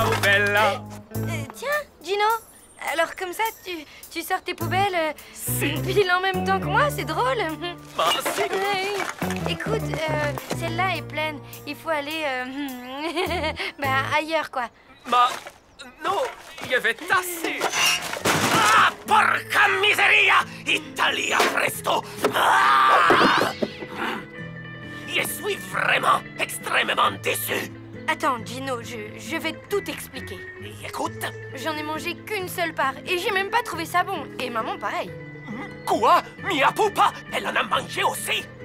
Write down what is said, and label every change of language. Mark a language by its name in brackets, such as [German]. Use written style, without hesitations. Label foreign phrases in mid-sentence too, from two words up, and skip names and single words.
[French] Tiens, Gino, Alors comme ça, tu sors tes poubelles pile en même temps que moi, c'est drôle. Bah, si. Écoute, celle-là est pleine. Il faut aller ailleurs, quoi. Bah, non, il y avait assez. [Italian] Ah, porca miseria! Italia presto! [French] Ah! Je suis vraiment extrêmement déçu. Attends, Gino, je vais tout expliquer. Écoute. J'en ai mangé qu'une seule part et j'ai même pas trouvé ça bon. Et maman, pareil. Quoi? [Italian] Mia pupa? [French] Elle en a mangé aussi?